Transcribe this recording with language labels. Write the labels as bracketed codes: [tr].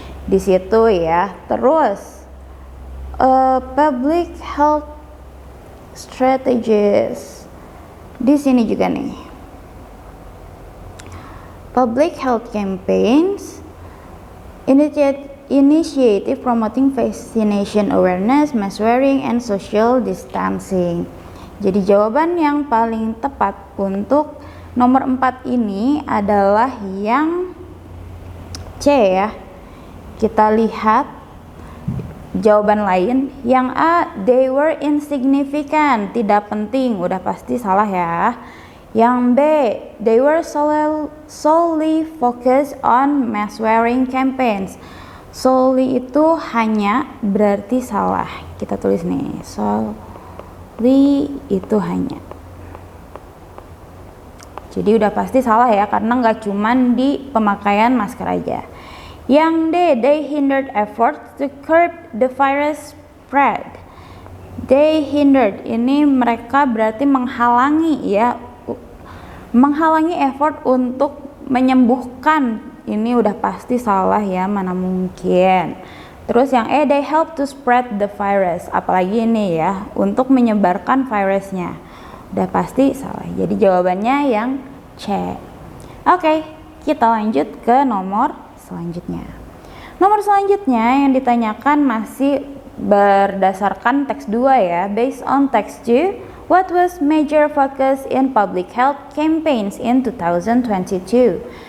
[id] Di situ ya. Terus public health strategies. Di sini juga nih. [en] Public health campaigns, initiative promoting vaccination awareness, mask wearing, and social distancing. [id] Jadi jawaban yang paling tepat untuk nomor 4 ini adalah yang C ya. Kita lihat jawaban lain. Yang A, [en] they were insignificant, [id] tidak penting, udah pasti salah ya. Yang B, [en] they were solely focused on mask wearing campaigns. [id] Solely itu hanya, berarti salah. Kita tulis nih, solely itu hanya. Jadi udah pasti salah ya, karena nggak cuman di pemakaian masker aja. Yang D, [en] they hindered efforts to curb the virus spread. [id] They hindered, ini mereka berarti menghalangi ya, menghalangi effort untuk menyembuhkan. Ini udah pasti salah ya, mana mungkin. Terus yang [en] they help to spread the virus, [id] apalagi ini ya, untuk menyebarkan virusnya. Udah pasti salah, jadi jawabannya yang C. Oke, kita lanjut ke nomor selanjutnya. Nomor selanjutnya yang ditanyakan masih berdasarkan teks 2 ya. [en] Based on text 2, what was major focus in public health campaigns in 2022?